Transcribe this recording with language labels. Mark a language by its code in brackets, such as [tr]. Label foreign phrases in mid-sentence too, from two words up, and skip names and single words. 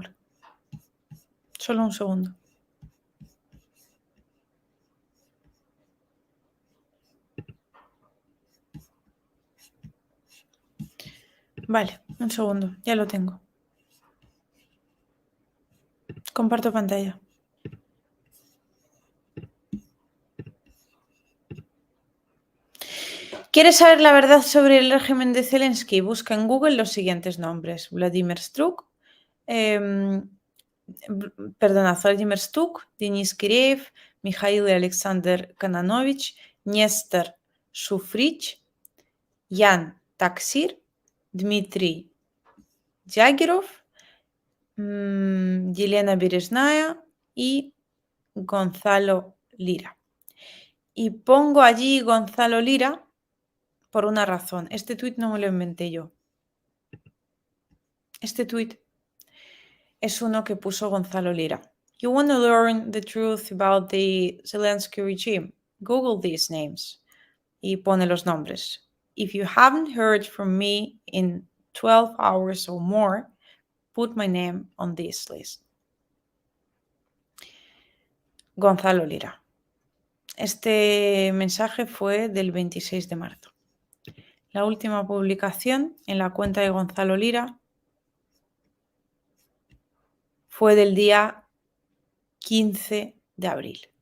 [es] Solo un segundo. Vale, un segundo. Ya lo tengo. Comparto pantalla. ¿Quieres saber la verdad sobre el régimen de Zelensky? Busca en Google los siguientes nombres. Vladimir Struk, Vladimir Stuk, Denis Kireev, Mikhail Alexander Kananovich, Nestor Shufrich, Yan Taksir, Dmitry Dyagerov, Yelena Berezhnaya y Gonzalo Lira. Y pongo allí Gonzalo Lira por una razón. Este tuit no me lo inventé yo. Este tuit es uno que puso Gonzalo Lira. [en] You want to learn the truth about the Zelensky regime? Google these names. [es] Y pone los nombres. [en] If you haven't heard from me in 12 hours or more, put my name on this list. Gonzalo Lira. [es] Este mensaje fue del 26 de marzo. La última publicación en la cuenta de Gonzalo Lira fue del día 15 de abril.